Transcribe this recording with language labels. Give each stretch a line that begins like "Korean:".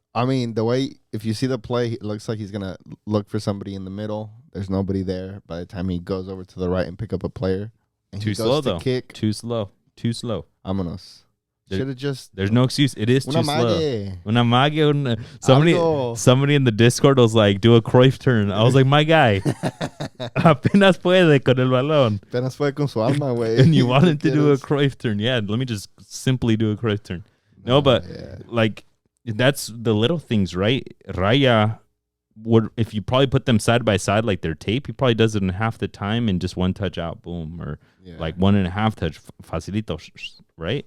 English: I mean, the way, if you see the play, it looks like he's going to look for somebody in the middle. There's nobody there by the time he goes over to the right and pick up a player. And too slow, though. Kick. Too slow. Vámonos. Should have just. There's no excuse. It is too slow.
Spanish: Una magia.
English: Somebody in the Discord was like, do a Cruyff turn. I was like, my guy.
Spanish: Apenas puede con el balón. Apenas puede con su alma, güey.
English: And you wanted to do a Cruyff turn. Yeah, let me just simply do a Cruyff turn. No, but like, that's the little things, right? Raya if you probably put them side by side like their tape, he probably does it in half the time and just one touch out, boom, or like 1.5 touch, facilito, right?